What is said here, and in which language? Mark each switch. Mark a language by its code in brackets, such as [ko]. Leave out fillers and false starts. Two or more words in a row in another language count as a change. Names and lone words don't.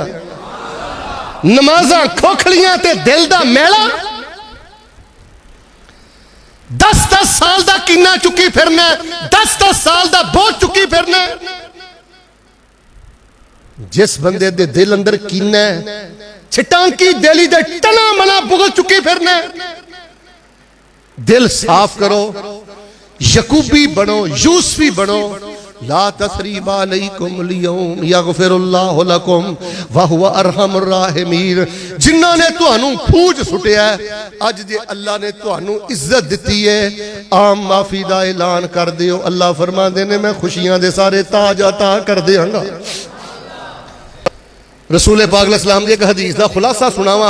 [pa] نمازاں کھوکھلیاں تے دل دا میلا 10-10 سال دا کینہ چکی پھرنا، 10-10 سال دا بوجھ چکی پھرنا. جس بندے دے دل اندر کینہ چھٹانکی دلی دے ٹنا منا بھگت چکی پھرنا. دل صاف کرو، یعقوبی بنو، یوسفی بنو. [ar] لا تثريب عليكم اليوم يغفر الله لكم وهو أرحم الراحمين. [pa] جنہاں نے تہانوں پھوج سٹیا اج جے اللہ نے تہانوں عزت دتی ہے، عام معافی دا اعلان کر دیو. اللہ فرماندے نے میں خوشیاں دے سارے تاج عطا کر دیانگا. رسول پاک علیہ سلام دی اک حدیث دا خلاصہ سناواں.